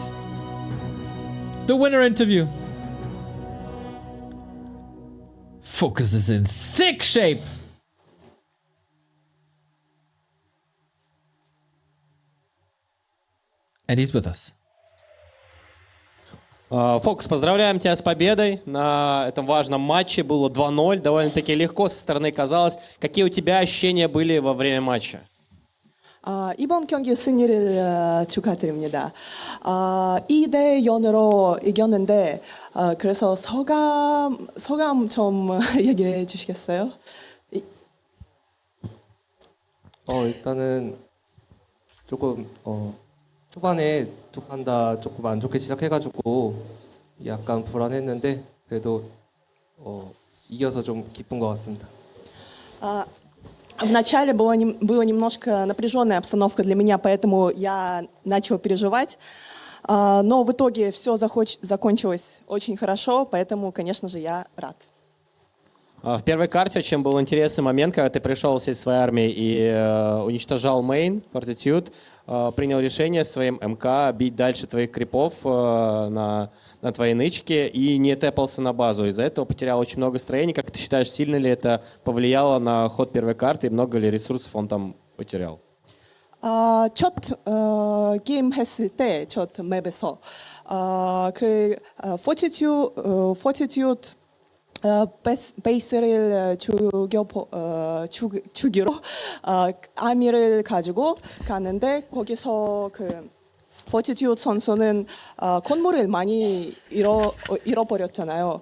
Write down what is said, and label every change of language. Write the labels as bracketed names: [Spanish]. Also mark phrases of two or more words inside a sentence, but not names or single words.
[English] The winner interview. FoCuS is in sick shape. And he's with us. [Russian] FoCuS, поздравляем тебя с победой на этом важном матче. Было 2-0, довольно-таки легко со стороны казалось. Какие у тебя ощущения были во время матча? [Korean] 이번 경기 승리를 축하드립니다. 2대 0으로 이겼는데 그래서 소감 좀 얘기해 주시겠어요? 일단은 조금 초반에 두 판 다 조금 안 좋게 시작해가지고 약간 불안했는데 그래도 이겨서 좀 기쁜 것 같습니다. [Russian] Вначале была немножко напряженная обстановка для меня, поэтому я начал переживать. Но в итоге все закончилось очень хорошо, поэтому, конечно же, я рад. В первой карте очень был интересный момент, когда ты пришел всей своей армией и уничтожал мейн, Fortitude, принял решение своим МК бить дальше твоих крипов на твоей нычке и не тэпался на базу. Из-за этого потерял очень много строений. Как ты считаешь, сильно ли это повлияло на ход первой карты и много ли ресурсов он там потерял? [Korean] 첫 게임 했을 때, 첫 맵에서 그 Fortitude 베이스를 주기로 아미를 가지고 가는데 거기서 그 Fortitude 선수는 건물을 많이 잃어버렸잖아요.